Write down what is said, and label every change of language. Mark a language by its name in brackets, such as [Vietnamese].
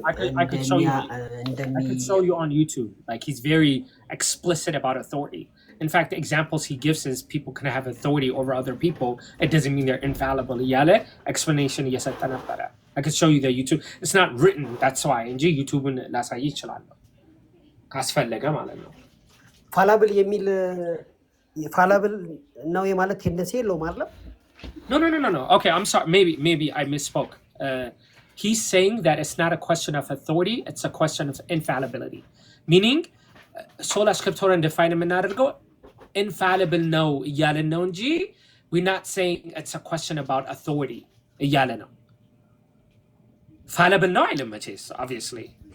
[English] I could show you on YouTube. Like he's very explicit about authority. In fact, the examples he gives is people can have authority over other people. It doesn't mean they're infallible. [Amharic] Yale explanation እየሰጠ ነበረ. [English] I could show you the YouTube. It's not written, that's why. [Amharic] እንጂ ዩቲዩብን ላሳይ ይችላል ካስፈለገ ማለት ነው። ፋላብል የሚል ፋላብል ነው የማለት ቴንደንሲ የለውም አይደል? [English] No. Okay, I'm sorry. Maybe I misspoke. He's saying that it's not a question of authority, it's a question of infallibility. Meaning, sola scriptura define [Amharic] የምናደርገው [English] infallible ነው [Amharic] እያለን ነው እንጂ [English] we're not saying it's a question about authority [Amharic] እያለ ነው። [English] fallible [Amharic] ነው አይልም መቼስ [English] obviously።